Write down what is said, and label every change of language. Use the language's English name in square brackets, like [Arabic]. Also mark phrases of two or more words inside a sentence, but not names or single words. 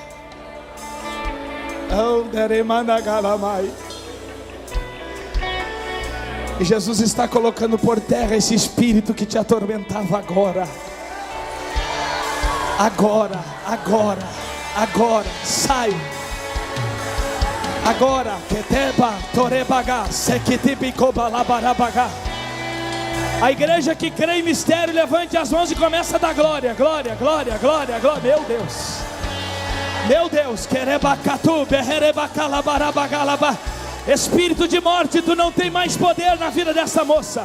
[Portuguese] E Jesus está colocando por terra esse espírito que te atormentava agora. Agora, sai. Agora, keteba torebaga, sekitibicoba labarabaga. A igreja que crê em mistério, levante as mãos e começa a dar glória, glória, glória, glória, glória. Meu Deus, meu Deus, querebacatu, berrerebacalabarabagalaba. Espírito de morte, tu não tem mais poder na vida dessa moça.